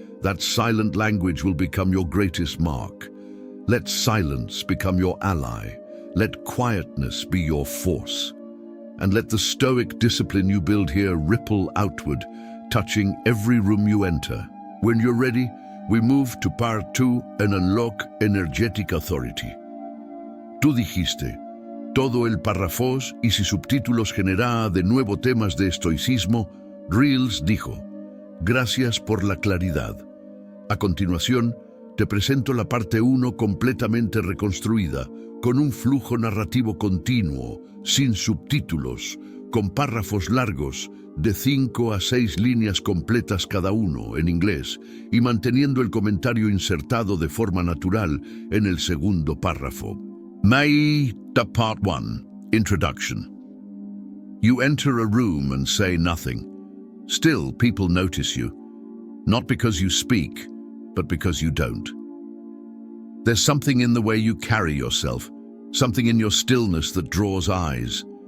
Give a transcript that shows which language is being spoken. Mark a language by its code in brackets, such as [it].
[en] That silent language will become your greatest mark. Let silence become your ally. Let quietness be your force. And let the Stoic discipline you build here ripple outward, touching every room you enter. When you're ready, we move to part 2 and unlock energetic authority. [es] Tú dijiste, todo el párrafos y si subtítulos genera de nuevo temas de estoicismo. Reels dijo, gracias por la claridad. A continuación, te presento la parte 1 completamente reconstruida, con un flujo narrativo continuo, sin subtítulos, con párrafos largos, de 5 a 6 líneas completas cada uno en inglés, y manteniendo el comentario insertado de forma natural en el segundo párrafo. [en] Part 1, Introduction. You enter a room and say nothing. Still, people notice you, not because you speak, but because you don't. There's something in the way you carry yourself, something in your stillness that draws eyes.